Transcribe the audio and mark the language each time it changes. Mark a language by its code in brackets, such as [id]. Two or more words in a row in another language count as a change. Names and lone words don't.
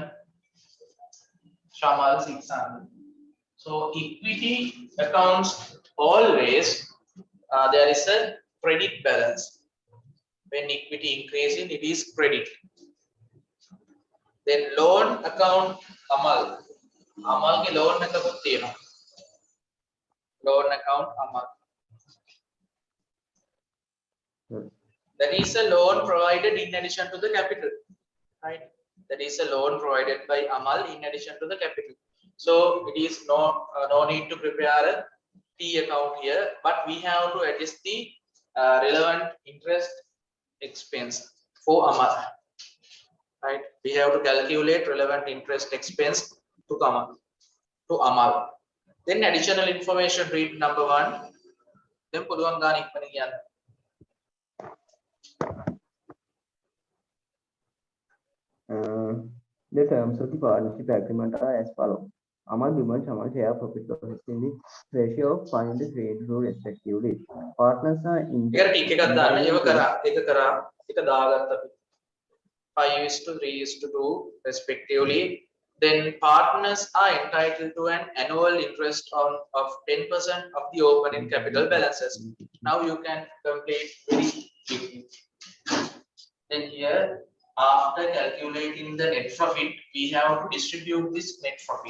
[en] Shamal 600. So equity accounts always there is a credit balance. When equity increasing, it is credit. Then loan account Amal. [si] Amal ke loan එකකුත් තියෙනවා. [en] Loan account Amal. That is a loan provided in addition to the capital. Right? That is a loan provided by Amal in addition to the capital. So it is no need to prepare a T account here, but we have to adjust the relevant interest expense for Amal. Right? We have to calculate relevant interest expense to Amal. Then additional information, read number 1. [si] Then පුළුවන් ගාන ඉක්මන කියන්න. [en] The terms of the partnership agreement are as follows. Amal, Bimal, Shamal share profit loss in the ratio of 5 and 3 into respectively. Partners are in. [si] ඒකට ටික එකක් දාන්න. ඒව කරා. එක දාගත්ත අපි. [en] 5:3:2 respectively. Then partners are entitled to an annual interest of 10% of the opening capital balances. Now you can complete very quickly. Then here, after calculating the net profit, we have to distribute this net profit.